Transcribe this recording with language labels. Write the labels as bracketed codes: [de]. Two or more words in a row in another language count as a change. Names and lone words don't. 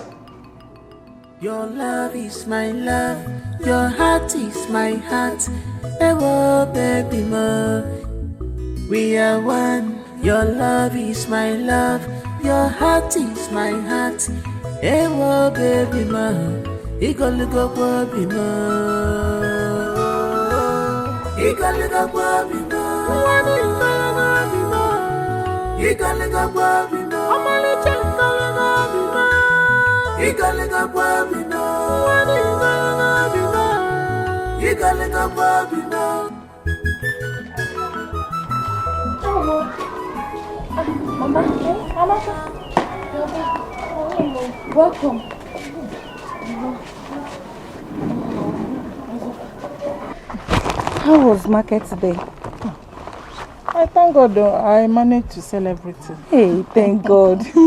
[en] Your love is my love, your heart is my heart. [yo] Ewo baby mo, [en] we are one. Your love is my love, your heart is my heart. [yo] Ewo baby mo, igoligo baby mo, igoligo baby mo, igoligo baby mo, igoligo baby mo, igoligo baby mo. [en] Mama, welcome. How was market today? I thank God though, I managed to sell everything. Hey, thank God.